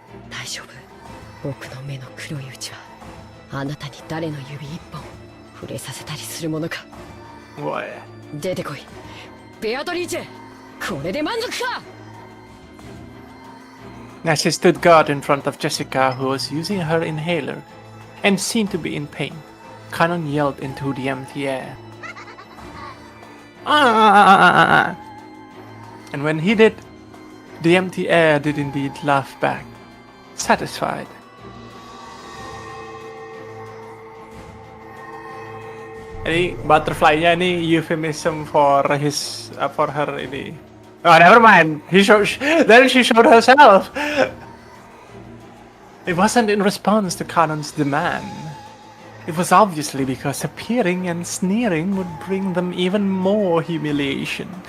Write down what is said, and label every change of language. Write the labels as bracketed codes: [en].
[ja] 大丈夫僕の目の黒いうちはあなたに誰の指一本触れさせたりするものか [en] Boy. [ja] 出てこいベアトリーチェこれで満足か [en] As she stood guard in front of Jessica, who was using her inhaler and seemed to be in pain, Kanon yelled into the empty air. Ah! And when he did, the empty air did indeed laugh back, satisfied. [id] Ini butterfly-nya ini [en] euphemism for her [id] ini. [en] Oh, never mind. Then she showed herself. It wasn't in response to Kanon's demand. It was obviously because appearing and sneering would bring them even more humiliation.